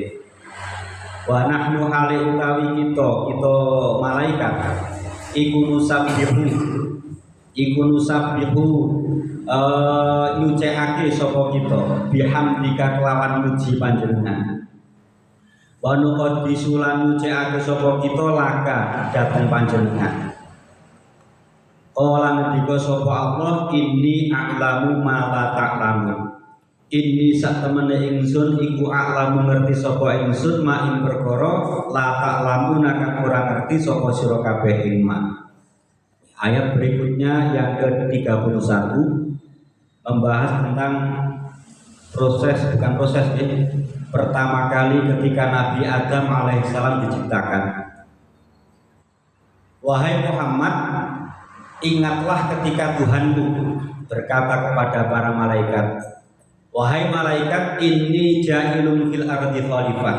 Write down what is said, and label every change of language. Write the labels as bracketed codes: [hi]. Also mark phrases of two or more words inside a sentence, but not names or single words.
[ar] Wa nahnu hale [jv] utawi kita malaikat iku nusabbihu nyucikake sapa kita bihamdika kelawan muji panjenengan. [ar] Wa nuqaddisu [jv] lan nyucikake sapa kita laka dhateng panjenengan. [ar] Qala [jv] ngendika sapa Allah, [ar] inni a'lamu ma la ta'lamun. [jv] Inni sak temene ingsun iku a'lamu ngerti sapa ingsun ma ing perkara [ar] la ta'lamun [jv] kang ora ngerti sapa sira kabeh ing ma. [id] Ayat berikutnya yang ke-31 membahas tentang pertama kali ketika Nabi Adam alaihissalam diciptakan. Wahai Muhammad, ingatlah ketika Tuhanmu berkata kepada para malaikat, wahai malaikat, [ar] inni ja'ilun fil ardi khalifah.